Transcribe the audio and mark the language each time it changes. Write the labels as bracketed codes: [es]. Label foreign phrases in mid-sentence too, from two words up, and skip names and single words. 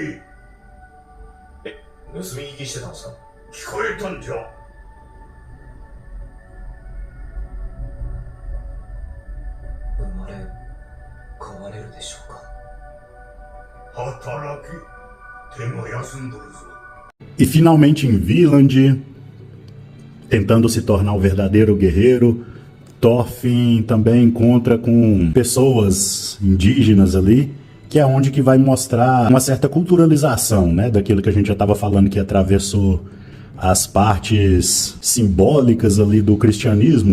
[ja] 盗み聞きしてたんですか？聞こえたんじゃ。生まれ変われるでしょうか。働き、手が休んどるぞ。 [pt] E finalmente em Vinland, tentando se tornar o verdadeiro guerreiro, Thorfinn também encontra com pessoas indígenas ali, que é onde que vai mostrar uma certa culturalização, né, daquilo que a gente já estava falando, que atravessou as partes simbólicas ali do cristianismo.